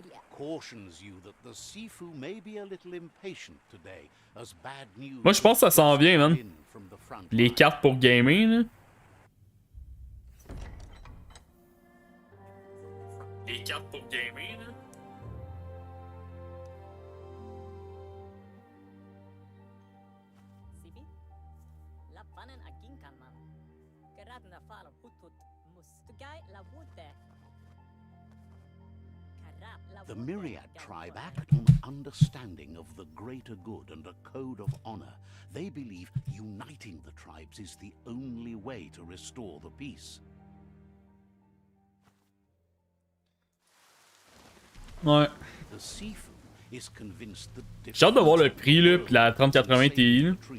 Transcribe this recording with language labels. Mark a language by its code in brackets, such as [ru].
[en] Cautions you that the Sifu may be a little impatient today, as bad news. [fr] Moi, je pense que ça s'en vient, man. Les cartes pour gamer, là. Les cartes pour gamer, là. [en] The Myriad tribe act on understanding of the greater good and a code of honor. They believe uniting the tribes is the only way to restore the peace. [fr] Ouais. [en] The Sifu is convinced that [fr] j'ai hâte de voir le prix, là, pis la 3080 Ti, là.